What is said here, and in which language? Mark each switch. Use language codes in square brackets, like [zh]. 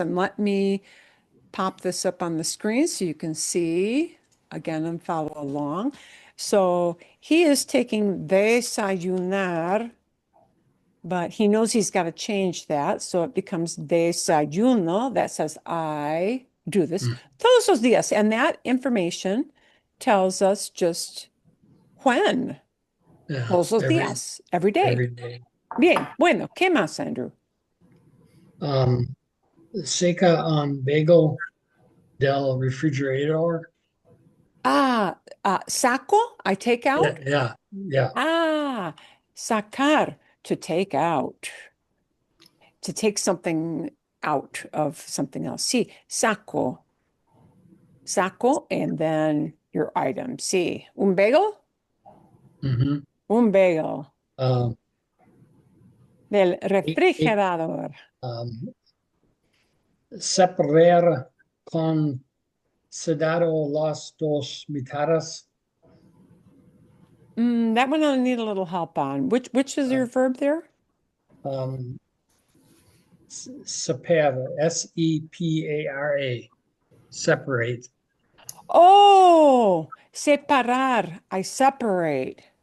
[en] And let me pop this up on the screen so you can see again and follow along. So he is taking desayunar, but he knows he's got to change that. So it becomes desayuno. That says I do this [es] todos los días. [en] And that information tells us just when. Yeah. [es] Todos los días, [en] every day. Every day. [es] Bien, bueno, ¿qué más, Andrew? Seca un bagel del refrigerador. [en] Saco, I take out. Yeah. Sacar, to take out. To take something out of something else. [es] Sí, saco. Saco, [en] and then your item. [es] Sí. Un bagel? Mhm. Un bagel. Um, Del refrigerador. Separar con cuidado las dos mitades. [en] That one I need a little help on. Which is your verb there? Separa, S-E-P-A-R-A, separate. Oh, separar. I separate.